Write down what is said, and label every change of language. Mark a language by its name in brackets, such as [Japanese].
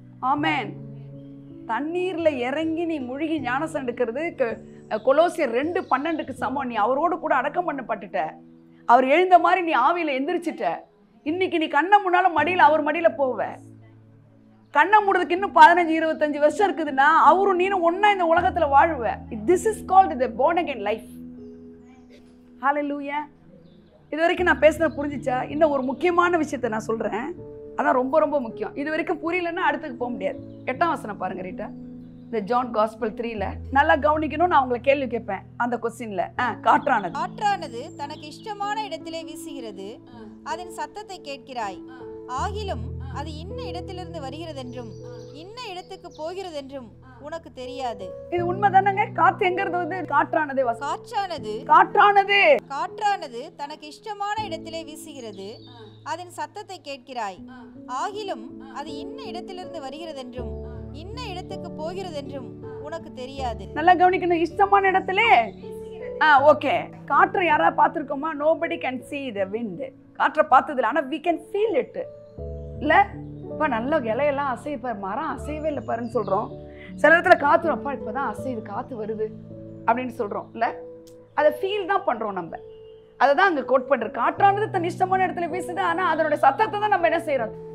[Tamil] ஆமென். தண்ணீர்ல இறங்கி நீ முழுகி ஞானஸ்நானம் எடுக்கிறது கொலோசியர் 2:12 சமம். நீ அவரோடு கூட அடக்கம் பண்ணப்பட்டுட்ட, அவர் எழுந்த மாதிரி நீ ஆவியில எந்திரிச்சிட்ட. இன்னைக்கு நீ கண்ணை முன்னால மடியில அவர் மடியில போவ. கண்ணை மூடுறதுக்கு இன்னும் 15-25 வருஷம் இருக்குதுன்னா அவரும் நீனும் ஒன்னா இந்த உலகத்துல வாழுவ. [English] This is called the born again life. [Tamil] Hallelujah. இது வரைக்கும் நான் பேசுனது புரிஞ்சிச்சா? இன்னும் ஒரு முக்கியமான விஷயத்தை நான் சொல்றேன், அதான் ரொம்ப ரொம்ப முக்கியம். இது வரைக்கும் புரியலன்னா அடுத்துக்கு போக முடியாது. 8ஆம் வசனம் பாருங்க ரீட்டா. இந்த ஜான் காஸ்பல் 3ல நல்லா கவனிக்கணும். நான் உங்களை கேள்வி கேட்பேன் அந்த கொஸ்டின்ல. காற்றானது தனக்கு இஷ்டமான இடத்திலே வீசுகிறது, அதன் சத்தத்தை கேட்கிறாய், ஆகிலும் அது இன்ன இடத்திலிருந்து வருகிறதென்றும் இன்ன இடத்துக்கு போகிறதென்றும் உனக்கு தெரியாது. இது உண்மைதானங்க? காத்து எங்கிறது வந்து காற்றானது காற்றானது தனக்கு இஷ்டமான இடத்திலே வீசுகிறது, அதன் சத்தத்தை கேட்கிறாய், ஆகிலும் அது இன்ன இடத்திலிருந்து வருகிறதென்றும் இன்ன இடத்துக்கு போகிறதென்றும் உனக்கு தெரியாது. நல்லா கவனிக்கணும். இஷ்டமான இடத்திலே ஓகே. காற்றை யாரா பார்த்திருக்கோமா? [English] nobody can see the wind. [Tamil] காற்றை பார்த்ததில்ல, ஆனா [English] we can feel it. [Tamil] இல்ல இப்ப நல்ல இலையெல்லாம் அசைய, மரம் அசையவே இல்லை பாருன்னு சொல்றோம். சில இடத்துல காத்து அப்பா இப்பதான் அசையுது, காத்து வருது அப்படின்னு சொல்றோம். இல்ல அதை ஃபீல் தான் பண்றோம் நம்ம. அதை தான் அங்க கோட் பண்ற. காற்றானது தன் இஷ்டமான இடத்துல வீசுது, ஆனா அதனோட சத்தத்தை தான் நம்ம என்ன செய்யறோம்?